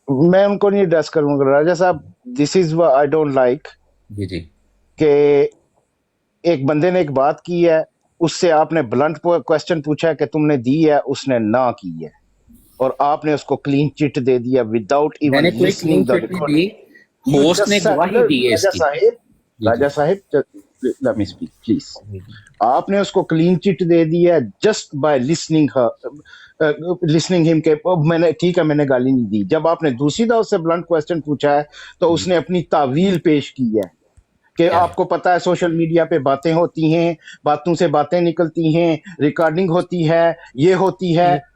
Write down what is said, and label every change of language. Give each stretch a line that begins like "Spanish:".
Urdu: میں ان کو نہیں ایڈریس کروں گا. راجہ صاحب,
English: this is I don't like
Urdu: جی کہ ایک بندے نے ایک بات کی ہے, اس سے آپ نے بلنٹ کویسچن پوچھا ہے کہ تم نے دی ہے, اس نے نہ کی ہے, اور آپ نے اس کو کلین چٹ دے دیا
English: Without even listening the recording.
Urdu: Host نے گواہی دی ہے اس کی.
English: راجہ صاحب let me speak please.
Urdu: آپ نے اس کو کلین چٹ دے دیا
English: just by listening ہم
Urdu: کہ میں نے, ٹھیک ہے میں نے گالی نہیں دی. جب آپ نے دوسری دفعہ اس سے بلنٹ کویسچن پوچھا ہے, تو اس نے اپنی تعویل پیش کی ہے کہ آپ کو پتا ہے سوشل میڈیا پہ باتیں ہوتی ہیں, باتوں سے باتیں نکلتی ہیں, ریکارڈنگ ہوتی ہے, یہ ہوتی ہے.